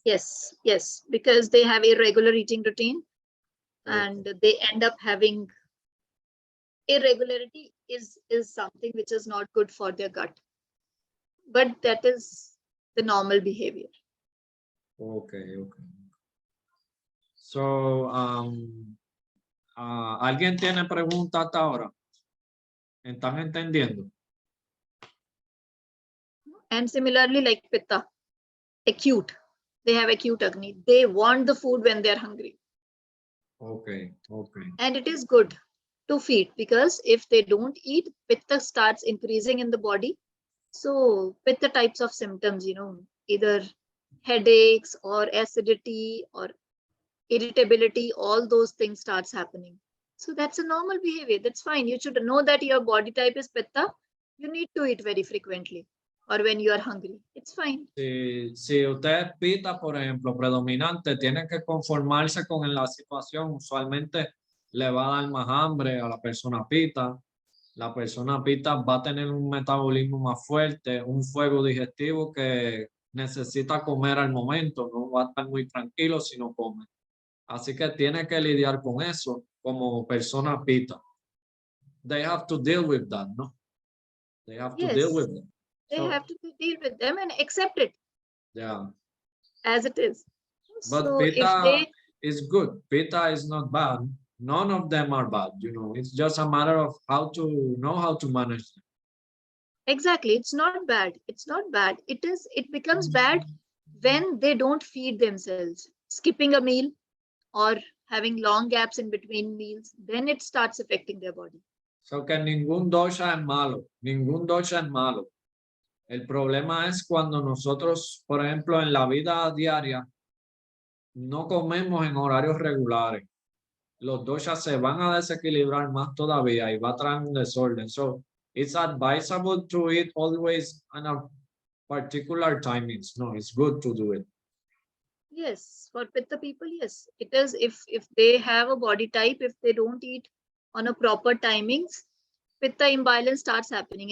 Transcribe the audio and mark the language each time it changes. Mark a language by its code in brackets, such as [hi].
[en] Yes, because they have irregular eating routine, and they end up having irregularity is something which is not good for their gut, but that is the normal behavior. Okay. [es] So, ¿alguien tiene pregunta hasta ahora? ¿Están entendiendo? [en] And similarly, like pitta, acute, they have acute Agni, they want the food when they're hungry. Okay. And it is good to feed, because if they don't eat, pitta starts increasing in the body. So pitta types of symptoms, either headaches or acidity or irritability, all those things starts happening. So that's a normal behavior. That's fine. You should know that your body type is pitta. You need to eat very frequently or when you are hungry. It's fine. [es] Si usted es pita, por ejemplo, predominante, tiene que conformarse con la situación. Usualmente le va a dar más hambre a la persona pita. La persona pita va a tener un metabolismo más fuerte, un fuego digestivo que necesita comer al momento, no va a estar muy tranquilo si no come. Así que tiene que lidiar con eso como persona pita. [en] They have to deal with that, ¿no? They have to deal with it. They have to deal with them and accept it. Yeah. As it is. But So Pitta if they is good. Pitta is not bad. None of them are bad. It's just a matter of how to know how to manage them. exactly, it's not bad. It's not bad. It becomes bad when they don't feed themselves, skipping a meal or having long gaps in between meals, then it starts affecting their body. [es] So que ningún dosha es malo. Ningún dosha es malo. El problema es cuando nosotros, por ejemplo, en la vida diaria, no comemos en horarios regulares. Los doshas se van a desequilibrar más todavía y va a traer un desorden. [en] So it's advisable to eat always on a particular timings. No, it's good to do it. Yes, for pitta people, yes, it is. If they have a body type, if they don't eat on a proper timings, pitta imbalance starts happening.